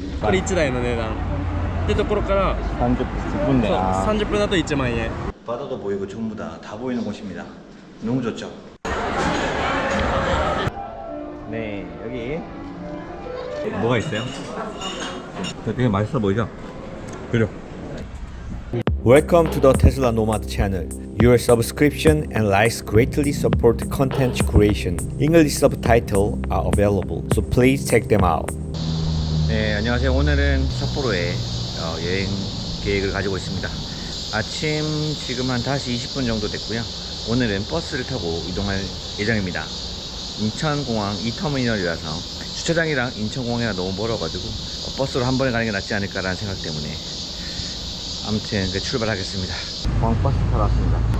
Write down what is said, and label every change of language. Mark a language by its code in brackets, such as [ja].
[ja] これ1台の値段ってところから [ko] 30분대. [ja] 30分だと1万円 [ko] 바다도 보이고 전부 다 보이는 곳입니다. 너무 좋죠. 네 여기 뭐가 있어요? 되게 맛있어 보이죠? 그죠? [en] Welcome to the Tesla Nomad channel. Your subscription and likes greatly support content creation. English subtitles are available, so please check them out. [ko] 네, 안녕하세요. 오늘은 삿포로에 여행 계획을 가지고 있습니다. 아침 지금 한 5시 20분 정도 됐고요. 오늘은 버스를 타고 이동할 예정입니다. 인천공항 2터미널이라서 주차장이랑 인천공항이랑 너무 멀어가지고 버스로 한 번에 가는 게 낫지 않을까라는 생각 때문에 아무튼 출발하겠습니다. 공항버스 타러 왔습니다.